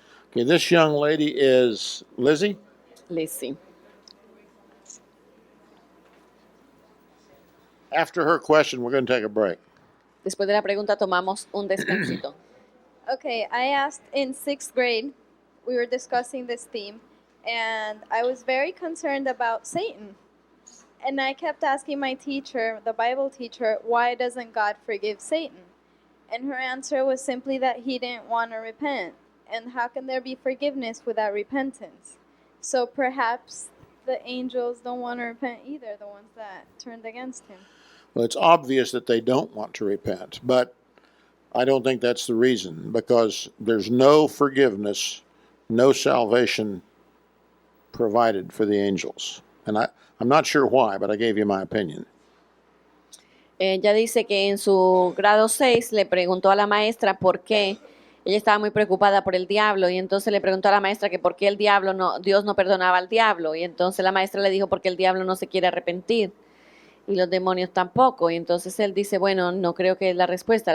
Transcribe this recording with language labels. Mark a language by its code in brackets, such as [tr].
[en] Okay, this young lady is Lizzie. Lizzie. After her question, we're going to take a break. [es] Después de la pregunta tomamos un descansito. [en] Okay, I asked in 6th grade, we were discussing this theme, and I was very concerned about Satan. And I kept asking my teacher, the Bible teacher, why doesn't God forgive Satan? And her answer was simply that he didn't want to repent. And how can there be forgiveness without repentance? So perhaps the angels don't want to repent either, the ones that turned against him. Well, it's obvious that they don't want to repent, but I don't think that's the reason, because there's no forgiveness, no salvation provided for the angels. And I'm not sure why, but I gave you my opinion. [es] Ella dice que en su grado 6 le preguntó a la maestra por qué. Ella estaba muy preocupada por el diablo y entonces le preguntó a la maestra que por qué Dios no perdonaba al diablo. Y entonces la maestra le dijo porque el diablo no se quiere arrepentir y los demonios tampoco. Y entonces él dice, bueno, no creo que es la respuesta.